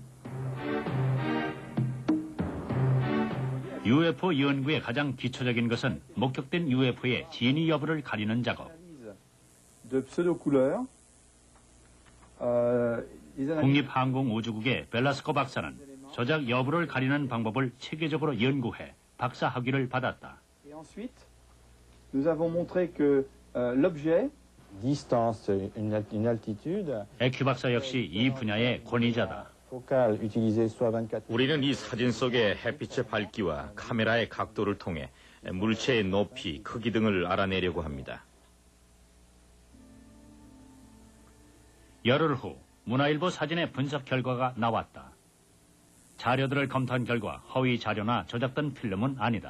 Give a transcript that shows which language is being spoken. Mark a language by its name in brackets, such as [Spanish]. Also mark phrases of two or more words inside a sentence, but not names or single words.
[Korean] UFO 연구의 가장 기초적인 것은 목격된 UFO의 진위 여부를 가리는 작업. 국립항공우주국의 벨라스코 박사는 조작 여부를 가리는 방법을 체계적으로 연구해 박사 학위를 받았다. [French] Nous avons montré que l'objet distance, une altitude. [Korean] 에큐 박사 역시 이 분야의 권위자다. [French] Focal utilisé soit 24. [Korean] 우리는 이 사진 속의 햇빛의 밝기와 카메라의 각도를 통해 물체의 높이, 크기 등을 알아내려고 합니다. 열흘 후 문화일보 사진의 분석 결과가 나왔다. 자료들을 검토한 결과 허위 자료나 조작된 필름은 아니다.